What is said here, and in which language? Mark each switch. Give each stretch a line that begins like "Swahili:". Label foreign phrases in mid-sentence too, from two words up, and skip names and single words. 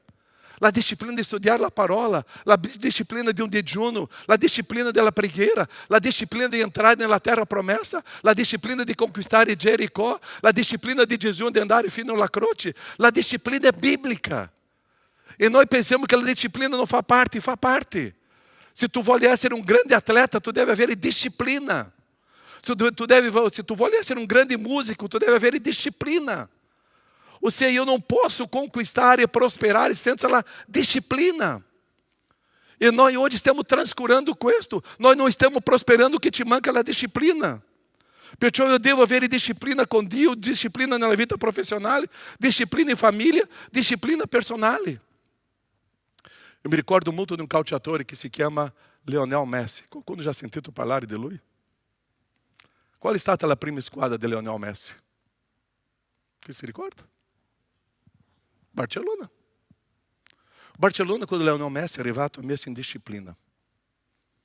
Italian: La disciplina di studiare la parola, la disciplina di un digiuno, la disciplina della preghiera, la disciplina di entrare nella terra promessa, la disciplina di conquistare Jericó, la disciplina di Gesù di andare fino alla croce. La disciplina è biblica. E noi pensiamo che la disciplina non fa parte. Se tu vuoi essere un grande atleta, tu devi avere disciplina. Se tu vuoi essere un grande músico, tu devi avere disciplina.
Portuguese: Ou seja, eu não posso conquistar e prosperar
Italian: senza la disciplina.
Portuguese: E nós hoje estamos transcurando questo. Nós não estamos prosperando que
Italian: te manca la disciplina. Perciò eu devo avere disciplina con Dio, disciplina nella vita professionale, disciplina in famiglia, disciplina personale.
Portuguese: Eu me ricordo muito de um calciatore que
Italian: se chiama
Portuguese: Lionel Messi.
Italian: Quando já sentito parlare di lui? Qual è stata la prima squadra di Lionel Messi? Chi si ricorda? Barcellona. Quando Lionel Messi è arrivato, ha messo in disciplina.